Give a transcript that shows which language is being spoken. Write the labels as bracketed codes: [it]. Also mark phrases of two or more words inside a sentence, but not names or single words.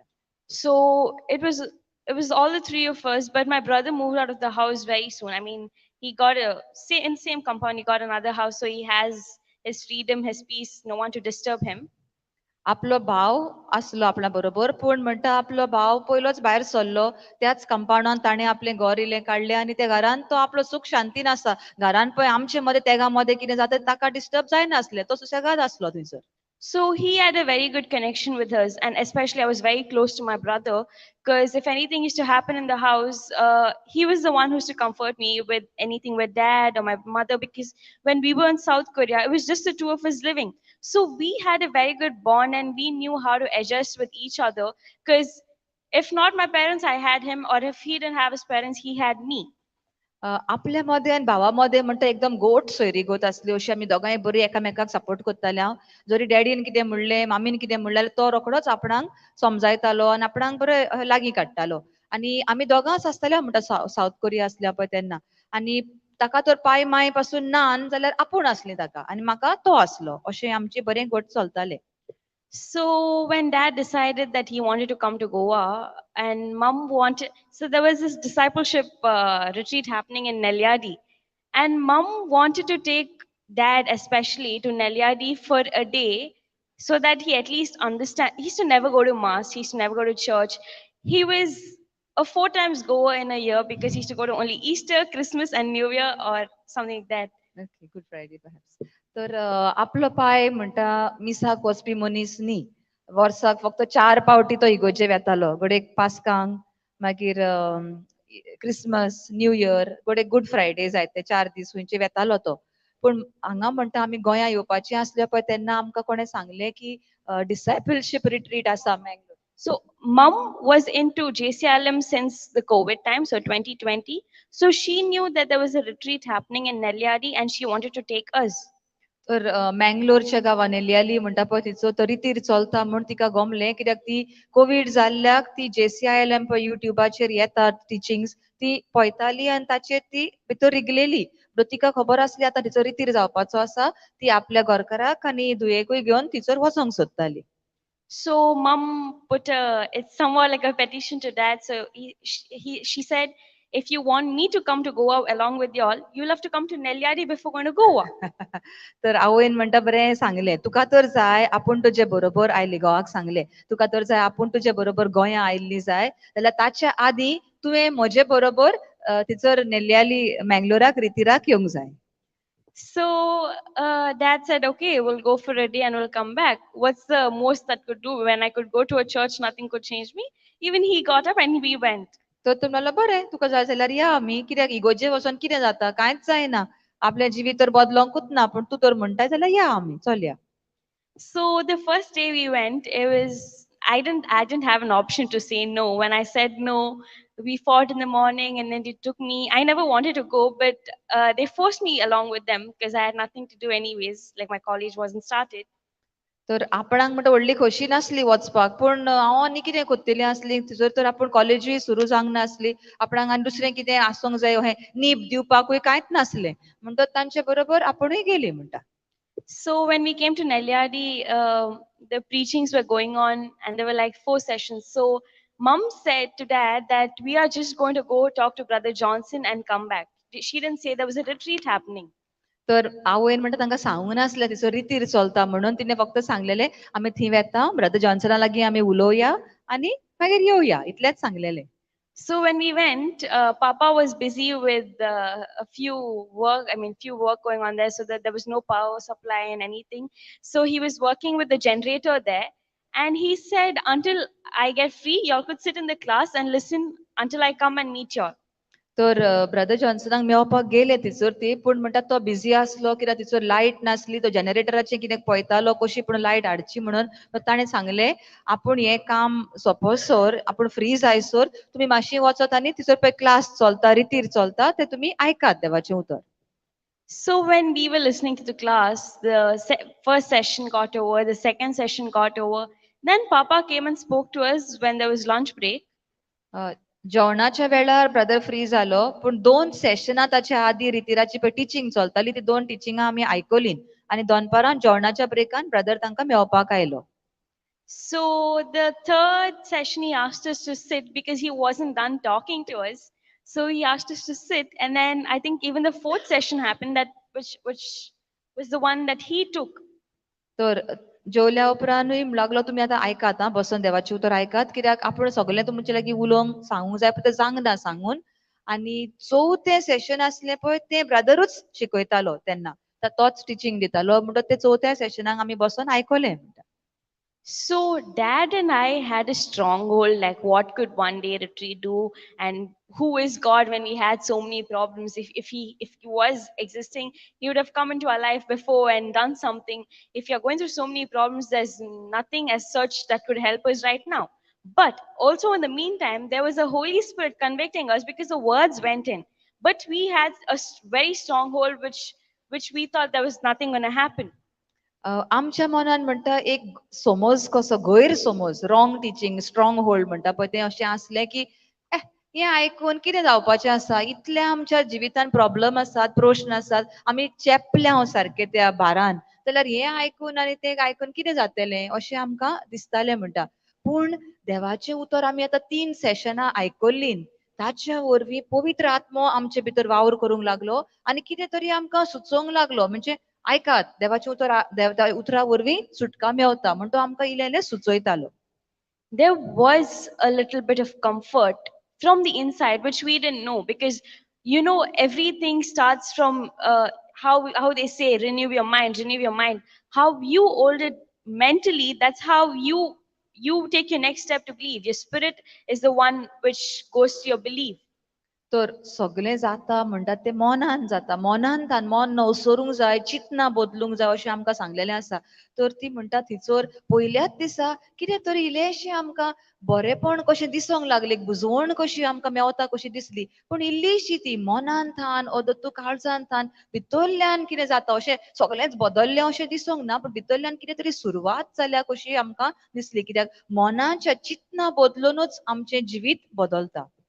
[en] So it was all the three of us, but my brother moved out of the house very soon. I mean, he got in same compound, he got another house, so he has his freedom, his peace, no one to disturb him. [kok] आपलो भाव आसलो आपल्या बरोबर पूण म्हणटा आपलो भाव पयलोच भायर सरलो त्याच कंपाउंडान ताणें आपलें घर इल्लें काडलें आनी त्या घरान तो आपलो सुख शांतीन आसा घरान पळय आमचे मध्ये तेगा मध्ये कितें जाता ताका डिस्टर्ब जायनासलें तो सुशेगाद आसलो थंयसर. [en] So he had a very good connection with us, and especially I was very close to my brother because if anything used to happen in the house, he was the one who used to comfort me with anything with dad or my mother. Because when we were in South Korea, it was just the two of us living, so we had a very good bond and we knew how to adjust with each other. Because if not my parents, I had him, or if he didn't have his parents, he had me. [kok] आपल्या मध्ये आनी भावा मध्ये म्हणटा एकदम गोट सोयरी गोत आसली अशी आमी दोगांय बरी एकामेकाक सपोर्ट करताले हांव जरी डॅडीन कितें म्हणलें मामीन कितें म्हणलें तो रोखडोच आपणाक समजायतालो आनी आपणाक बरें लागीं काडटालो आनी आमी दोगांच आसताले म्हणटा सावथ कोरिया आसल्या पळय तेन्ना आनी ताका तर पाय माय पासून नान जाल्यार आपूण आसली ताका आनी म्हाका तो आसलो अशें आमचें बरें घट चलतालें. [en] So when dad decided that he wanted to come to Goa and mom wanted, so there was this discipleship retreat happening in Nelyadi, and mom wanted to take dad especially to Nelyadi for a day so that he at least understand. He used to never go to mass. He used to never go to church. He was a 4 times goer in a year because he used to go to only Easter, Christmas, and New Year or something like that. okay Good Friday perhaps. [kok] तर आपलो पाय म्हणटा मिसाक वचपी मनीस न्ही वर्साक फक्त 4 पावटी तो इगोर्जेक येतालो गोडेक पास्कांक मागीर क्रिसमस न्यू इयर गोडेक गुड फ्रायडे जाय ते 4 दीस खंयचे वेतालो तो पूण हांगा म्हणटा आमी गोंया येवपाची आसल्या पळय तेन्ना आमकां कोणें सांगलें की [en] discipleship retreat [kok] आसा मँगलोर. [en] So mom was into JCILM since the COVID time, so 2020. So she knew that there was a retreat happening in Nelyadi and she wanted to take us. [kok] तर मँगलोरच्या गांवांनी नेल्याली म्हणटा पळय तिचो तो रितीर चलता म्हूण तिका गमलें कित्याक ती कोवीड जाल्ल्याक ती JCILM पळय युट्यूबाचेर येतात टिचिंग्स ती पळयताली आनी ताचेर ती भितर रिगलेली तिका खबर आसली आतां तिचो रितीर जावपाचो आसा ती आपल्या घरकाराक आनी धुयेकूय घेवन थिचर वचोंक सोदताली. [en] So mom put it's somewhat like a petition to dad. So she said, if you want me to come to Goa along with y'all, you'll have to come to Nelyadi before going to Goa. [kok] तर आवयन म्हणटा बरें सांगलें तुका तर जाय आपूण तुजे बरोबर आयली घोवाक सांगलें तुका तर जाय आपूण तुजे बरोबर गोंया आयिल्ली जाय जाल्यार ताच्या आदीं तुवें म्हजे बरोबर थिचर नेल्याली मँगलोराक रितीराक येवंक जाय. [en] So dad said, okay, we'll go for a day and we'll come back. What's the most that could do? When I could go to a church, nothing could change me. Even he got up and we went. [kok] तर तो म्हणलो बरें तुका जाय जाल्यार या आमी कित्याक इगोर्जे वचोन कितें जाता कांयच जायना आपल्या जिवीत तर बदलोंकूच ना, पण तू तर म्हणटाय जाल्यार या आमी चलया. [en] So the first day we went, it was I didn't have an option to say no. When I said no, we fought in the morning, and then they took me. I never wanted to go, but they forced me along with them because I had nothing to do anyways. Like my college wasn't started. [kok] तर आपणाक म्हणटा व्हडली खोशी नासली वचपाक, पण हांव आनी कितें कोत्तेली आसली थंयसर तर आपूण कॉलेजूय सुरू जावंक नासली, आपणाक आनी दुसरें कितें आसूंक जाय हें नीब दिवपाकूय कांयच नासलें, म्हणटच तांचे बरोबर आपुणूय गेली म्हणटा. [en] So when we came to Nelyadi, the preachings were going on, and there were like 4 sessions. So mom said to dad that we are just going to go talk to Brother Johnson and come back. She didn't say there was a retreat happening. [kok] तर आवयन म्हणटा तांकां सांगूंक नासलें थंयसर रितीर चलता म्हणून, तिणें फक्त सांगलेलें आमी थंय वेता ब्रदर जॉन्सना लागीं आमी उलोवया आनी मागीर येवया इतलेंच सांगलेलें. [en] So when we went, Papa was busy with a few work. I mean, few work going on there, so that there was no power supply and anything. So he was working with the generator there, and he said, "Until I get free, y'all could sit in the class and listen until I come and meet y'all." [kok] तर ब्रदर जॉन्सनाक मेळपाक गेले थंयसर ती, पूण म्हणटा तो बिझी आसलो कित्याक थंयसर लायट नासली, तो जनरेटराचें कितें पळयतालो कशी पूण लायट हाडची म्हणून. ताणें सांगलें आपूण हें काम सोंपोसर आपूण फ्री जायसर तुमी मातशी वचत आनी थंयसर पळय क्लास चलता रितीर चलता तें तुमी आयकात देवाचें उतर. [en] So when we were listening to the class, the first session got over, the second session got over. Then Papa came and spoke to us when there was lunch break. [kok] जेवणाच्या वेळार ब्रदर फ्री जालो, पूण 2 सेशनां ताच्या आदी रितीराची पळय टिचींग चलताली ती 2 टिचिंगां आमी आयकलीं आनी दनपारां जेवणाच्या ब्रेकान ब्रदर तांकां मेळपाक आयलो. [en] So the third session, he asked us to sit because he wasn't done talking to us. So he asked us to sit, and then I think even the fourth session happened, that which was the one that he took. [kok] तर जेवल्या उपरांतूय लागलो तुमी आतां आयकात आं बसून देवाचें उतर आयकात, कित्याक आपूण सगळें तुमचे लागीं उलोवंक सांगूंक जाय पूण तें जावंक सांगून. आनी चवथें सेशन आसलें पळय तें ब्रदरूच शिकयतालो तेन्ना, तोच टिचींग दितालो म्हणटच तें चवथ्या सेशनाक आमी बसून आयकलें. [en] So dad and I had a stronghold, like what could one day retreat do, and who is God when we had so many problems. If he was existing, he would have come into our life before and done something. If you're going through so many problems, there's nothing as such that could help us right now. But also in the meantime, there was a Holy Spirit convicting us because the words went in. But we had a very stronghold which we thought there was nothing going to happen. [kok] आमच्या मनान म्हणटा एक समज कसो गैरसमज [en] wrong teaching strong hold [kok] म्हणटा पळय तें अशें आसलें की हें आयकून कितें जावपाचें आसा, इतले आमच्या जिवितान प्रॉब्लम आसात प्रश्न आसात आमी चेपल्या सारके त्या भारान, जाल्यार हें आयकून आनी तें आयकून कितें जातलें अशें आमकां दिसतालें म्हणटा. पूण देवाचें उतर आमी आतां 3 सेशनां आयकल्लीं, ताच्या वरवीं पवित्र आत्मो आमचे भितर वावर करूंक लागलो आनी कितें तरी आमकां सुचोवंक लागलो. म्हणजे आयकात देवाचें उतरा वरवीं सुटका मेवता म्हण तो आमकां इल्लें इल्लें सुचयतालो. [en] There was a little bit of comfort from the inside, which we didn't know, because everything starts from how they say renew your mind, renew your mind. How you hold it mentally, that's how you take your next step to believe. Your spirit is the one which goes to your belief. [kok] तर सगळें जाता म्हणटात तें मनान जाता, मनांतल्यान मन नवसरूंक जाय, चिंतना बदलूंक जाय अशें आमकां सांगलेलें आसा. तर ती म्हणटा थंयसर पयल्याच दिसा कितें तरी इल्लेशें आमकां बरेंपण कशें दिसोंक लागलें, बुजवण कशी आमकां मेवता कशी दिसली, पूण इल्लीशी ती मनांतल्यान तूं काळजांतल्यान भितरल्यान कितें जाता अशें सगळेंच बदललें अशें दिसोंक ना, पूण भितरल्यान कितें तरी सुरवात जाल्या कशी आमकां दिसली, कित्याक मनाच्या चिंतना बदलूनच आमचें जिवीत बदलता.